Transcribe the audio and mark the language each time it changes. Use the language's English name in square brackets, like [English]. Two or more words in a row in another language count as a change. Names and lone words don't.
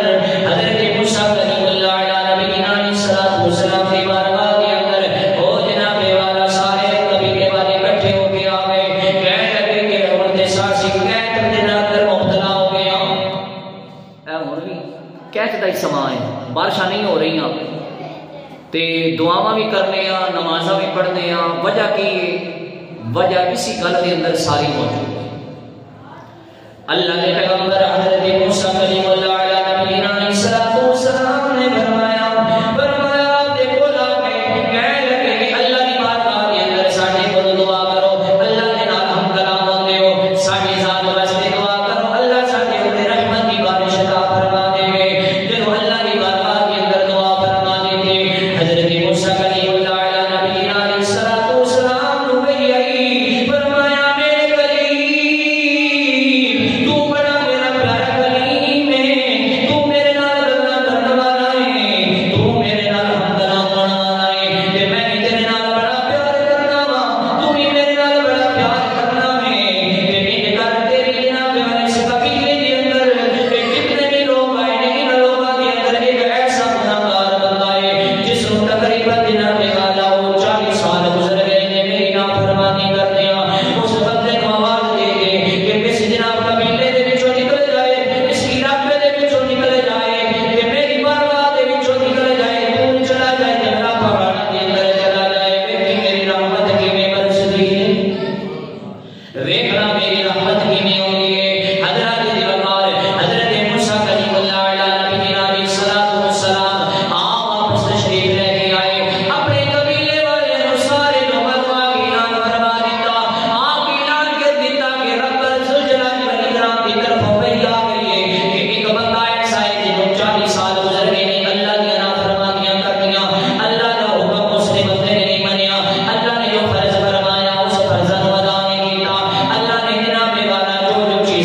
[Punjabi] حضرت موسیٰ کلیم اللہ [Arabic] علیہ نبینا علیہ الصلوۃ والسلام [Punjabi] دی بارگاہ دے اندر او جناب والا سارے قبیلے والے اکٹھے ہو کے آ گئے. کہنے لگے کہ ہن تے ساسی قحط دے اندر مبتلا ہو گیا. اے ہن بھی قحط دا ہی سماں ہے, بارشاں نہیں ہو رہی تے دعاواں بھی کرنے ہیں نمازاں بھی پڑھنے ہیں. وجہ کی وجہ اسی گل کے اندر ساری موجود ہے. اللہ کے پیغمبر حضرت موسیٰ کلیم اللہ [Arabic] علیہ نبینا علیہ الصلوۃ والسلام [Punjabi] نے فرمایا دیکھو لا کے کہنے لگے کہ اللہ کی بارگاہ کے اندر ساڈے کول دعا کرو, اللہ کے نال ہم کلام ہوندے ہو, ساڈی ذات واسطے دعا کرو, اللہ ساڈے اوپر رحمت کی بارش عطا فرما دے گے. جدوں اللہ کی بارگاہ کے اندر دعا فرما دے گے حضرت موسیٰ کلیم اللہ [Arabic] علیہ نبینا علیہ الصلوۃ والسلام [Punjabi] نو گئی فرمایا میرے کلیم تو بڑا میرا پیارا کلیم ہے, تو میرے نال گلاں کرن والا ہے, تو میرے نال ہم کلام کرن والا ہے تے میں تیرے نال بڑا پیار کرنا وا, تو بھی میرے نال بڑا پیار کرنا ہے تے میرے گھر تیری جناب والے اس قبیلے دے اندر جتنے بھی لوگ آئے نے [Urdu] ان لوگوں کے اندر ایک ایسا گناہگار بندہ ہے جس کو تقریباً جناب والا وہ 40 سال گزر گئے نے میری نافرمانی کرتے ہیں. [Punjabi] اس بندے کو آواز دے دے کہ کس جناب قبیلے دے وچوں نکل جائے, اس علاقے دے وچوں نکل جائے, کہ میری بارگاہ دے وچوں نکل جائے, دور چلا جائے, جنگلاں پہاڑاں دے اندر چلا جائے. ویکھی میری رحمت کیویں برسدی ہے, ویکھنا میری رحمت کیویں ہوندی ہے. حضرت دی وقار حضرت موسیٰ کلیم اللہ [Arabic] علیہ نبینا علیہ الصلوۃ والسلام [Punjabi] آپ واپس تشریف لے کے آئے. اپنے قبیلے والے نو سارے لوگوں کو اعلان فرما دیتا, آپ اعلان کر دیتا کہ رب ذوالجلال والاکرام کی طرف وحی آ گئی ہے کہ ایک بندہ ایسا ہے جنہوں 40 سال گزر گئے نے اللہ کی نافرمانیاں کردیاں, اللہ کا حکم اس نے بندے نے نہیں منیا, اللہ نے جو فرض فرمایا اس فرض نو ادا نہیں کیتا, اللہ نے جناب والا جو